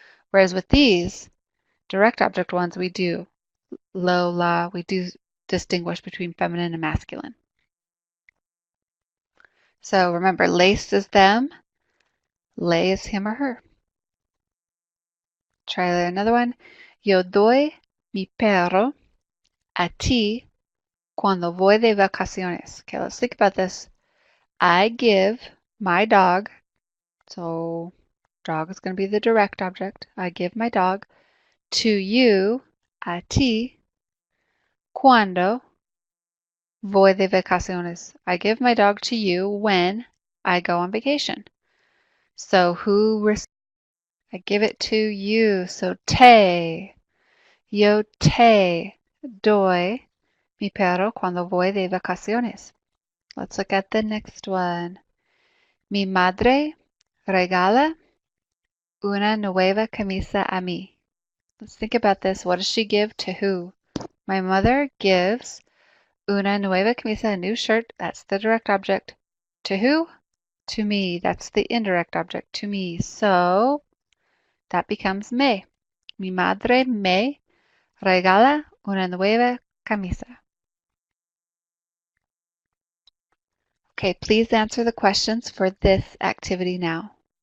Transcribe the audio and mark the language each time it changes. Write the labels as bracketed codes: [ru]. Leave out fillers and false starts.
[en] Whereas with these direct object ones, we do. Lo, la, we do distinguish between feminine and masculine. So remember, les is them, le is him or her. Try another one. [es] Yo doy mi perro a ti cuando voy de vacaciones. [en] Okay, let's think about this. I give my dog, so dog is going to be the direct object. I give my dog to you, [es] a ti, cuando voy de vacaciones. [en] I give my dog to you when I go on vacation. So who I give it to you. So te. [es] Yo te doy mi perro cuando voy de vacaciones. [en] Let's look at the next one. [es] Mi madre regala una nueva camisa a mí. [en] Let's think about this. What does she give to who? My mother gives [es] una nueva camisa, [en] a new shirt. That's the direct object. To who? To me. That's the indirect object. To me. So that becomes me. [es] Mi madre me regala una nueva camisa. [en] Okay, please answer the questions for this activity now.